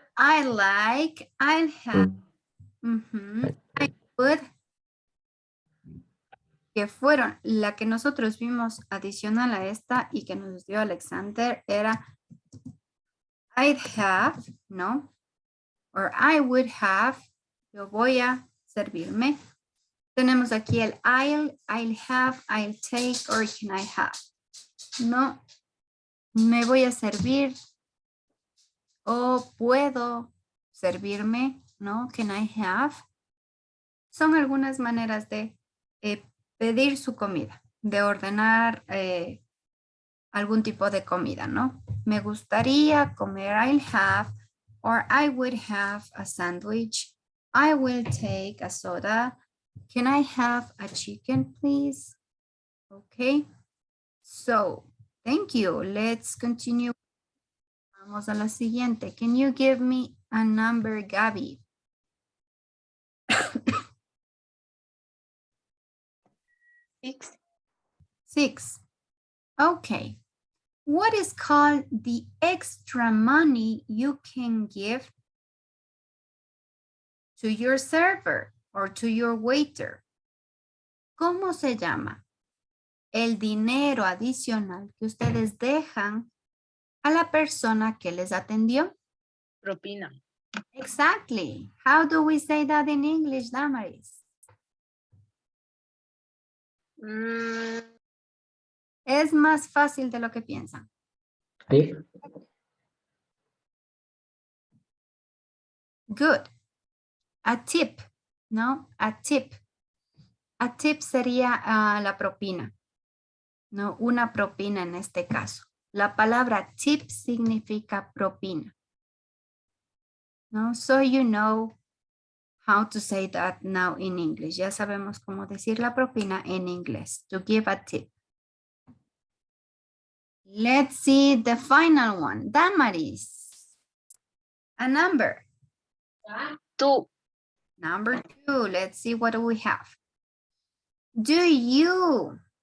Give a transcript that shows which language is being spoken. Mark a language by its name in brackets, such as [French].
[English] I like, I'll have, I would, [Spanish] que fueron la que nosotros vimos adicional a esta y que nos dio Alexander era [English] I'd have, [Spanish] ¿no? [English] Or I would have, [Spanish] yo voy a servirme. Tenemos aquí [English] el I'll have, I'll take, or can I have. [Spanish] No, me voy a servir o puedo servirme, ¿no? [English] Can I have. [Spanish] Son algunas maneras de pedir su comida, de ordenar algún tipo de comida, ¿no? Me gustaría comer, [English] I'll have, or I would have a sandwich. I will take a soda. Can I have a chicken, please? Okay. So, thank you. Let's continue. [Spanish] Vamos a la siguiente. [English] Can you give me a number, Gabby? 6. 6. Okay. What is called the extra money you can give to your server or to your waiter? [Spanish] ¿Cómo se llama el dinero adicional que ustedes dejan a la persona que les atendió. Propina. [English] Exactly. How do we say that in English, Damaris? [Spanish] Es más fácil de lo que piensan. [English] Tip. Good. A tip, ¿no? A tip. [Spanish] A tip sería la propina, ¿no? Una propina en este caso. La palabra tip significa propina, ¿no? [English] So you know how to say that now in English. [Spanish] Ya sabemos cómo decir la propina en inglés. [English] To give a tip. Let's see the final one. Damaris. A number. 2. Number 2. Let's see what we have. Do you?